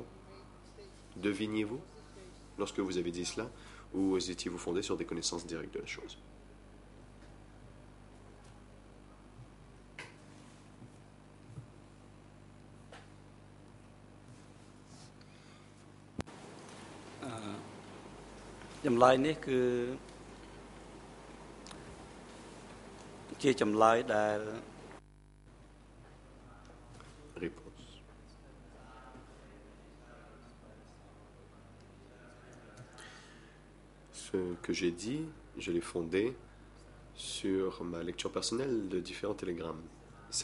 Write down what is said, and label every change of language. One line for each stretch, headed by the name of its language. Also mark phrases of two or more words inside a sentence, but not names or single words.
French: Deviniez-vous lorsque vous avez dit cela, ou étiez-vous fondé sur des connaissances directes de la chose?
Khmer: Jamlai នេះគឺជាចម្លើយដែល
French: Réponse. Ce que j'ai dit, je l'ai fondé sur ma lecture personnelle de différents télégrammes.